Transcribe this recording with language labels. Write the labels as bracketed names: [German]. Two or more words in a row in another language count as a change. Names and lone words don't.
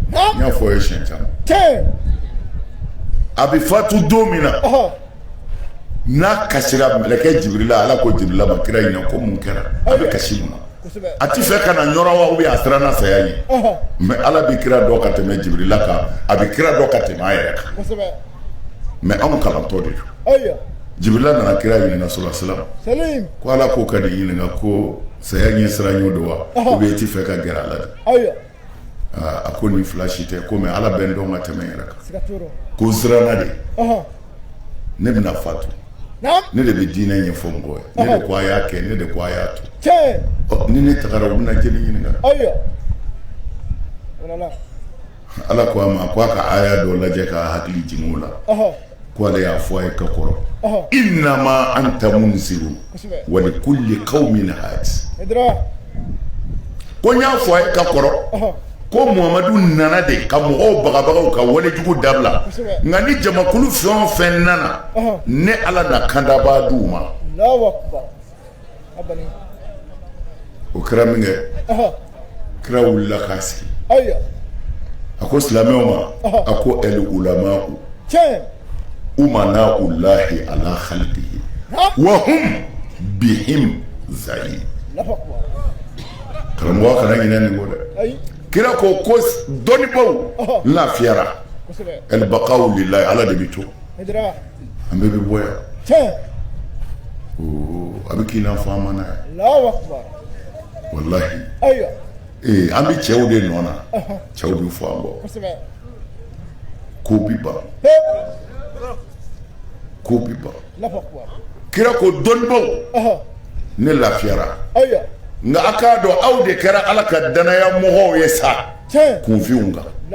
[Bambara] n y'a fɔ a ye siɲɛ caman a bɛ fatu don min na n'a kasira mɛlɛkɛ Jibirila Ala ko Jibirila ma kira ɲininka ko mun kɛra a bɛ kasi mun na a ti fɛ ka na ɲɔrɔ wa [French] ou bien [Bambara] a siranna saya ɲɛ mais Ala bɛ kira dɔ ka tɛmɛ Jibirila kan a bɛ kira dɔ ka tɛmɛ a yɛrɛ kan mais anw kalantɔ de don Jibirila nana kira ɲininka [Arabic] صلى الله عليه وسلم [Bambara] ko Ala ko ka di ɲininka ko saya ɲɛ siran y'o don wa [French] ou bien [Bambara] i ti fɛ ka gɛrɛ a la de a ko ni flash tɛ ko mais ala bɛn dɔn ka tɛmɛ yɛrɛ kan ko siranna de ne bɛna fatu ne de bɛ diinɛ ɲɛfɔ mɔgɔ ye ne de ko a y'a kɛ ne de ko a y'a to ni ne tagara u bɛna jeli ɲininka ala ko a ma ko a ka aya dɔ lajɛ k'a hakili jigin o la ko ale y'a fɔ a ye ka kɔrɔ [Arabic] إنما أنت منذر ولكل قوم هاد [Bambara] ko n y'a fɔ a ye ka kɔrɔ ko Muhamadu nana de ka mɔgɔw bagabagaw ka walejugu dabila nka ni jamakulu fɛn o fɛn nana ne ala na kanda b'a d'u ma o kɛra min kɛ kira wulila k'a sigi a ko silamɛw ma a ko [Arabic] العلماء أمناء الله على خلقه وهم بهم زين [Bambara] karamɔgɔ kana ɲinɛ nin ko dɛ kira ko dɔnnibaw lafiyara [Arabic] البقاء لله [Bambara] ala de bɛ to an bɛɛ bɛ bɔ yan a bɛ k'i n'afɔ an ma n'a ye wallahi an bɛ cɛw de nɔ na cɛw bɛ fɔ an kɔ ko bi ban ko bi ban kira ko dɔnnibaw ne lafiyara nka a k'a dɔn aw de kɛra ala ka danaya mɔgɔw ye sa kunfinw kan